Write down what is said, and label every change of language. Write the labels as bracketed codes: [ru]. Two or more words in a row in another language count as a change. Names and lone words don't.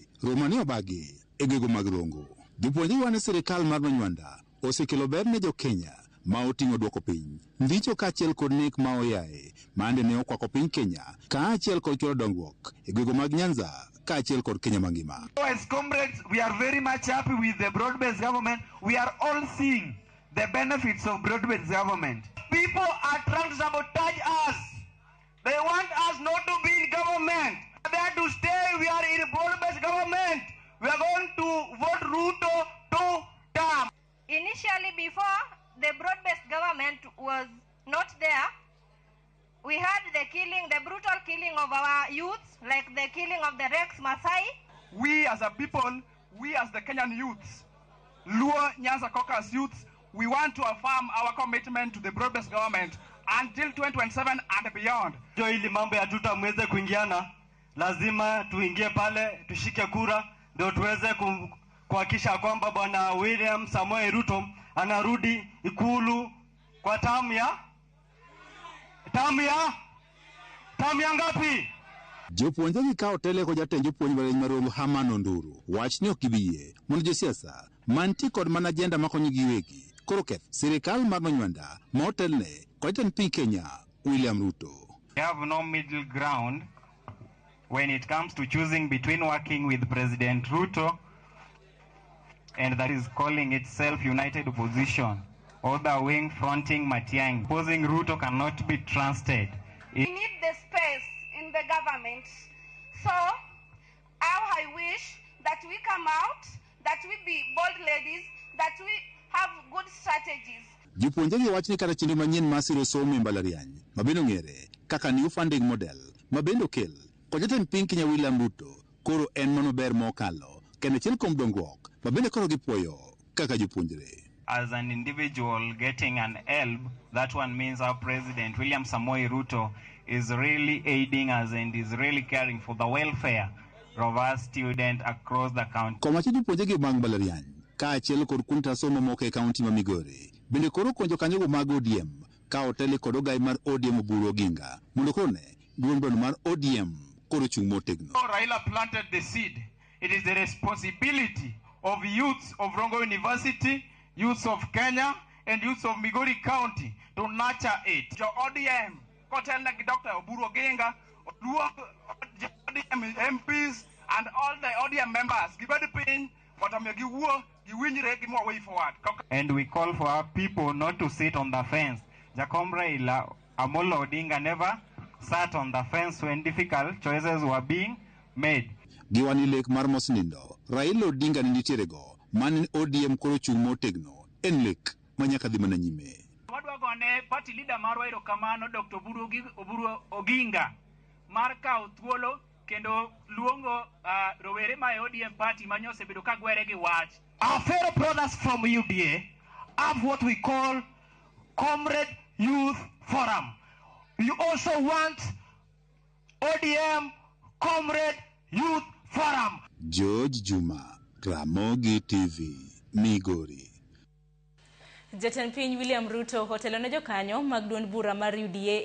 [luo] Romo ne obagi e gwenge mag Rongo. Jopuonjre wane sirkal mar Manywanda osekelo ber ne jo-Kenya ma oting'o duoko piny ndicho kaachiel kod nek ma oyaye mande ne okwako piny Kenya kaachiel kod choro dongruok e gwenge mag Nyanza kaachiel kod Kenya mangima. [en] As comrades, we are very much happy with the broad-based government. We are all seeing the benefits of broad-based government. People are trying to sabotage us. They want us not to be in government. They are to stay. We are in broad-based government. We are going to vote Ruto 2-term. Initially, before the broad-based government was not there, we had the brutal killing of our youths, like the killing of the Rex Masai. We as a people, we as the Kenyan youths, Luo Nyanza Caucus youths, we want to affirm our commitment to the broad-based government until 2027 and beyond. [sw] Ili mambo ya tutamweze kuingiana, lazima tuingie pale, tushike kura, ndio tuweze kuhakikisha kwamba bwana William Samoei Ruto anarudi Ikulu kwa tamu ya ngapi? [luo] Jopuonjre gikawo tele ko jatend jopuonj mbalariany mar Rongo Herman Onduru wach ni ok gibiyie mondo josiasa mantie kod mana ajenda makonyo giwegi koro keth sirkal mar Manywanda ma otelne kod jatend piny Kenya William Ruto. [en] We have no middle ground when it comes to choosing between working with President Ruto and that is calling itself United Opposition, or the wing fronting Matiang'i. Opposing Ruto cannot be trusted. We need the space in the government. So, I wish that we come out, that we be bold ladies, that we have good strategies. [luo] Jopuonjre wach ni kata chenro manyien mar siro somo e mbalariany mabende ong'ere kaka New Funding Model mabende okel kod jatend piny Kenya William Ruto koro en mano ber mokalo kendo achiel kuom dongruok mabende koro gipuoyo kaka jopuonjre. [en] As an individual getting an help, that one means our President William Samoei Ruto is really aiding us and is really caring for the welfare of our students across the country. [luo] Komachi jopuonjre mag mbalariany kaachiel kod kuonde tach somo moko e kaunti ma Migori bende koro konyo kanyogo mag ODM ka otele kod ogai mar ODM Oburu Oginga mondo kone duond burano mar ODM koro chung' motegno. [en] Raila planted the seed. It is the responsibility of youths of Rongo University, youths of Kenya, and youths of Migori County to nurture it. Your ODM, Kotel like Dr. Oburu Oginga, ODM MPs, and all the ODM members. Give the pain, but I'm give more way forward. And we call for our people not to sit on the fence. Jacob Raila Amolo Odinga never sat on the fence when difficult choices were being made. [luo] Giwani lek mar mosnindo Raila Odinga ni nitierego mane ODM koro chung' motegno en lek manyaka dhi mana nyime. Wadwa gone [en] party leader [luo] mar Wairo Kamano Dr. Oburu Oginga mar kawo thuolo kendo luongo rowere ma ODM party mane osebedo ka gwere gi wach. [en] Our fellow brothers from UDA have what we call Comrade Youth Forum. We also want ODM Comrade Youth Forum. [luo] George Juma, Ramogi TV, Migori. Jatend piny William Ruto hotelo ne jokanyo mag duond bura mar UDA